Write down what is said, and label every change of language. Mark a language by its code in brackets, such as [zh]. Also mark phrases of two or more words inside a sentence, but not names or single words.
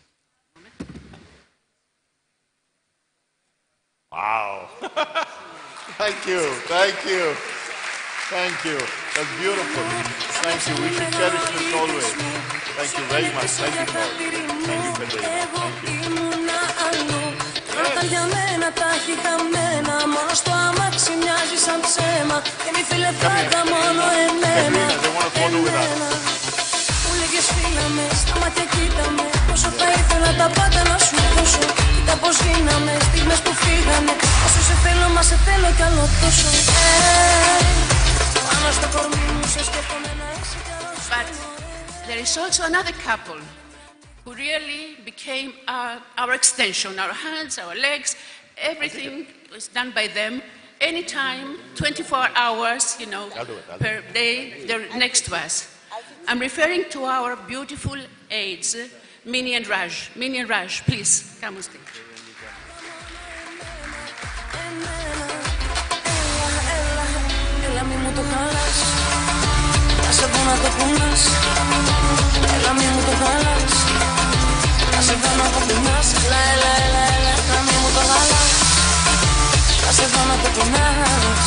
[en] Wow. Thank you, thank you, thank you. That's beautiful. Thank you. We should cherish this always. Thank you very much. Thank you, Paul. Thank you, Federico. Thank you. Yes. [el] για μένα τα έχει χαμένα. Μόνο στο αμάξι μοιάζει σαν ψέμα. Και μη φίλε πάντα μόνο εμένα. Μου λέγες φίλα με, στα μάτια κοίτα με. Πόσο θα ήθελα τα πάντα να σου δώσω. Κοίτα πως γίναμε, στιγμές που φύγανε. Όσο σε θέλω, μα σε θέλω κι άλλο τόσο. Πάνω στο κορμί μου σε σκέφτομαι να είσαι κι άλλο. [en] But there is also another couple who really became our extension, our hands, our legs, everything was done by them. Anytime, 24 hours, you know, per day, they're next to us. I'm referring to our beautiful aides, Minnie and Raj. Minnie and Raj, please, come on stage. [el] Έλα μη μου το χαλάς, θα σε δω να το κουνάς. Έλα μη μου το χαλάς, θα σε δω να το κουνάς. Έλα, έλα, έλα, έλα, έλα μη μου το χαλάς, θα σε δω να το κουνάς.